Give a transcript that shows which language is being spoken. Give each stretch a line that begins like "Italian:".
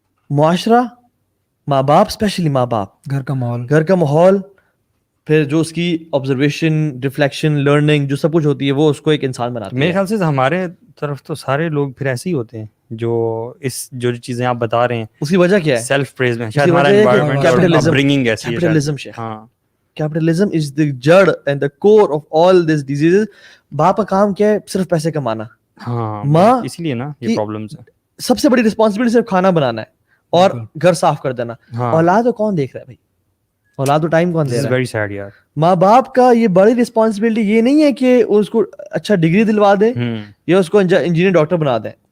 Urdu: معاشرہ, ماں باپ, اسپیشلی ماں باپ, گھر کا ماحول, پھر جو اس کی آبزرویشن, ریفلیکشن, لرننگ جو سب کچھ ہوتی ہے وہ اس کو ایک انسان بناتی ہے. میرے خیال سے ہمارے طرف تو سارے لوگ پھر ایسے ہی ہوتے ہیں جو جو چیزیں آپ بتا رہے ہیں. اس کی وجہ کیا ہے؟ سیلف پریز میں شاید ہمارا انوائرمنٹ برنگنگ ایسی ہے.
English: ہاں, capitalism is the
Urdu: جڑ
English: And the core of all these diseases.
Urdu: باپ کا کام کیا ہے؟ صرف پیسے کمانا. ہاں, ماں اس لیے نا یہ پرابلمز ہیں. سب سے بڑی رسپانسبلٹی صرف کھانا بنانا ہے. اور گھر صاف کر دینا. ہاں اولاد کو کون دیکھ رہا ہے بھائی؟ اولاد کو ٹائم کون دے رہا ہے؟
English: Very sad یار.
Urdu: ماں باپ کا یہ بڑی رسپانسبلٹی یہ نہیں ہے کہ اس کو اچھا ڈگری دلوا دیں یا اس کو انجینئر ڈاکٹر بنا دیں.